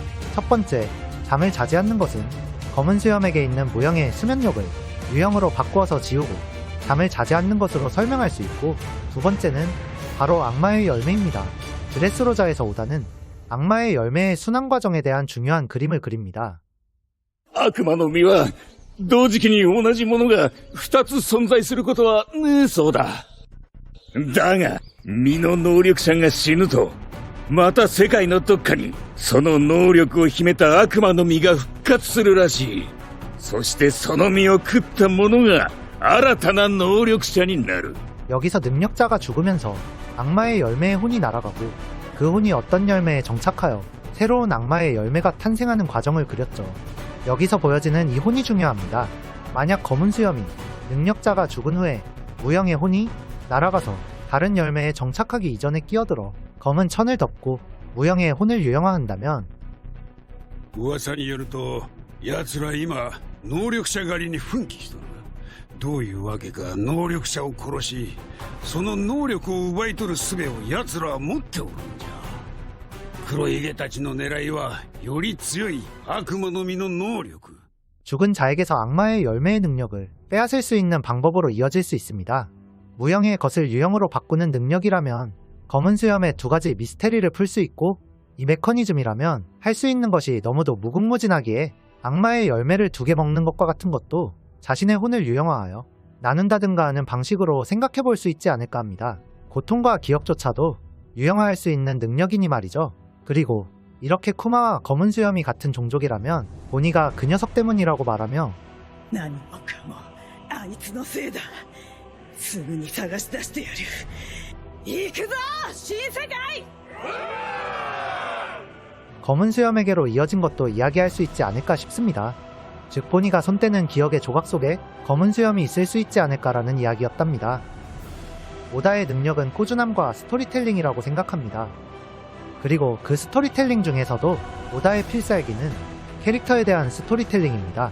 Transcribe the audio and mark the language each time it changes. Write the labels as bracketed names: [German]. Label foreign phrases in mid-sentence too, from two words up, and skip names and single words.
[Korean] 첫 번째, 잠을 자지 않는 것은 검은 수염에게 있는 무형의 수면력을 유형으로 바꾸어서 지우고 잠을 자지 않는 것으로 설명할 수 있고, 두 번째는 바로 악마의 열매입니다. 드레스로자에서 오다는 악마의 열매의 순환 과정에 대한 중요한 그림을 그립니다. [Japanese] 悪魔の実は同時期に同じものが2つ存在することはねえそうだ。だが実の能力者が死ぬとまた世界のどっかにその能力を秘めた悪魔の実が復活するらしい。そしてその実を食った者が新たな能力者になる。 [Korean] 여기서 능력자가 죽으면서 악마의 열매의 혼이 날아가고 그 혼이 어떤 열매에 정착하여 새로운 악마의 열매가 탄생하는 과정을 그렸죠. 여기서 보여지는 이 혼이 중요합니다. 만약 검은 수염이 능력자가 죽은 후에 무형의 혼이 날아가서 다른 열매에 정착하기 이전에 끼어들어 검은 천을 덮고 무형의 혼을 유형화한다면, [Japanese] 噂によると奴ら今能力者狩りに奮起しとる。どういうわけか能力者を殺しその能力を奪い取る術を奴らは持っておるんじゃ。黒ひげたちの狙いはより強い悪魔の実の能力。 [Korean] 죽은 자에게서 악마의 열매의 능력을 빼앗을 수 있는 방법으로 이어질 수 있습니다. 무형의 것을 유형으로 바꾸는 능력이라면 검은 수염의 2가지 미스테리를 풀 수 있고, 이 메커니즘이라면 할 수 있는 것이 너무도 무궁무진하기에 악마의 열매를 2개 먹는 것과 같은 것도 자신의 혼을 유형화하여 나눈다든가 하는 방식으로 생각해 볼 수 있지 않을까 합니다. 고통과 기억조차도 유형화할 수 있는 능력이니 말이죠. 그리고 이렇게 쿠마와 검은 수염이 같은 종족이라면 보니가 그 녀석 때문이라고 말하며 [Japanese] 何もかもあいつのせいだ。すぐに探し出してやる。行くぞ新世界。 [Korean] 검은 수염에게로 이어진 것도 이야기할 수 있지 않을까 싶습니다. 즉 보니가 손 떼는 기억의 조각 속에 검은 수염이 있을 수 있지 않을까라는 이야기였답니다. 오다의 능력은 꾸준함과 스토리텔링이라고 생각합니다. 그리고 그 스토리텔링 중에서도 오다의 필살기는 캐릭터에 대한 스토리텔링입니다.